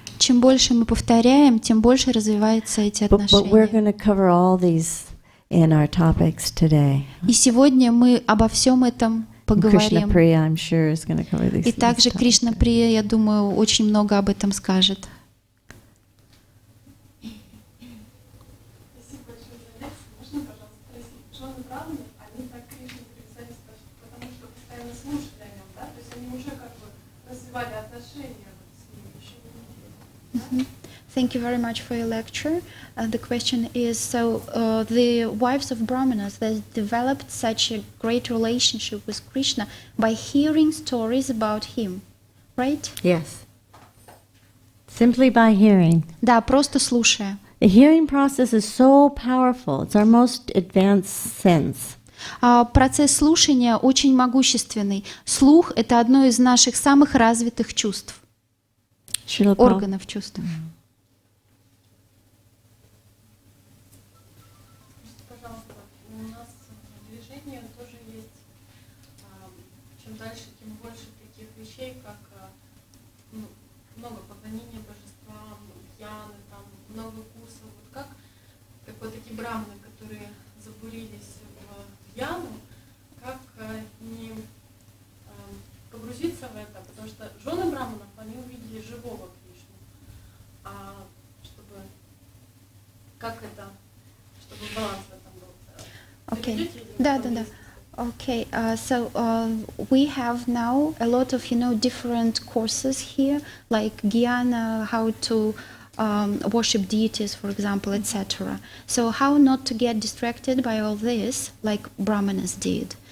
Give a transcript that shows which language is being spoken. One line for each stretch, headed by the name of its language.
Russian: Чем больше мы повторяем, тем больше развиваются эти отношения.
English: But we're going to cover all these in our topics today.
Russian: И сегодня мы обо всем этом поговорим.
English: I'm sure, is going to cover these.
Russian: И также Кришна Прия, я думаю, очень много об этом скажет. развивали отношения вот с ним, еще не неделю.
English: Thank you very much for your lecture. The question is, so the wives of Brahmanas, they developed such a great relationship with Krishna by hearing stories about him, right? Yes. Simply by hearing.
Russian: Да, просто слушая.
English: The hearing process is so powerful. It's our most advanced sense.
Russian: Процесс слушания очень могущественный. Слух — это одно из наших самых развитых чувств, органов чувств. Пожалуйста, у нас в движении тоже есть, чем дальше, тем больше таких вещей, как много поклонения божествам, гьяны, там много курсов. Вот как вот такие браманы, которые забурились в гьяну, как не погрузиться в это, потому что жены браманов, они увидели живого Кришну, чтобы как это, чтобы баланс в этом был. Okay. Да.
English: Okay, so we have now a lot of, different courses here, like Jnana, how to worship deities, for example, etc. So how not to get distracted by all this, like Brahmanas did?